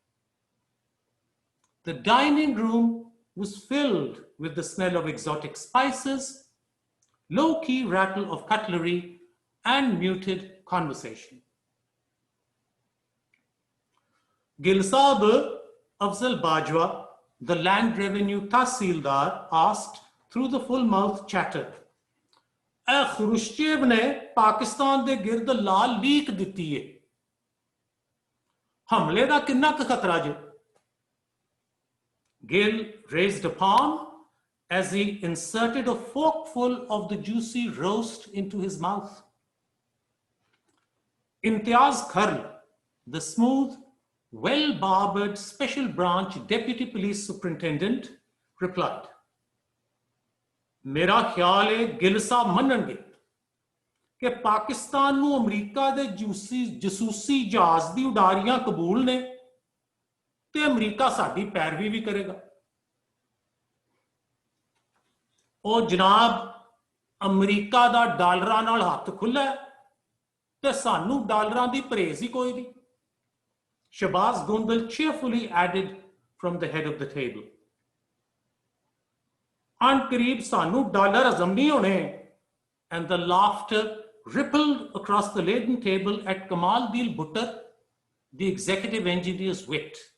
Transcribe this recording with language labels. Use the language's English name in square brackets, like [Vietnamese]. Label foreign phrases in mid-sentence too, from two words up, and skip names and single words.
[English] The dining room was filled with the smell of exotic spices, low-key rattle of cutlery, and muted conversation. Gilsab Afzal Bajwa, the land revenue Tahsildar, asked through the full-mouthed chatter, [Punjabi] ਖਰੁਸ਼ਚੇਵ ਨੇ ਪਾਕਿਸਤਾਨ ਦੇ ਗਿਰਦ ਲਾਲ ਲੀਕ ਦਿੱਤੀ ਹੈ. ਹਮਲੇ ਦਾ ਕਿੰਨਾ ਕੁ ਖ਼ਤਰਾ ਜੇ? [English] Gill raised a palm as he inserted a forkful of the juicy roast into his mouth. Imtiaz Kharl, the smooth, well-barbered Special Branch Deputy Police Superintendent, replied, [Punjabi] ਮੇਰਾ ਖ਼ਿਆਲ ਹੈ ਗਿੱਲ ਸਾਹਬ ਮੰਨਣਗੇ ਕਿ ਪਾਕਿਸਤਾਨ ਨੂੰ ਅਮਰੀਕਾ ਦੇ ਜਸੂਸੀ ਜਹਾਜ਼ ਦੀ ਉਡਾਰੀਆਂ ਕਬੂਲ ਨੇ ਤੇ ਅਮਰੀਕਾ ਸਾਡੀ ਪੈਰਵੀ ਵੀ ਕਰੇਗਾ ਉਹ ਜਨਾਬ ਅਮਰੀਕਾ ਦਾ ਡਾਲਰਾਂ ਨਾਲ ਹੱਥ ਖੁੱਲਾ ਤੇ ਸਾਨੂੰ ਡਾਲਰਾਂ ਦੀ ਪਰਹੇਜ਼ ਹੀ ਕੋਈ ਨਹੀਂ [English] Shabaz Gundal cheerfully added from the head of the table. And the laughter rippled across the laden table at Kamal Dil Bhuttar, the executive engineer's wit.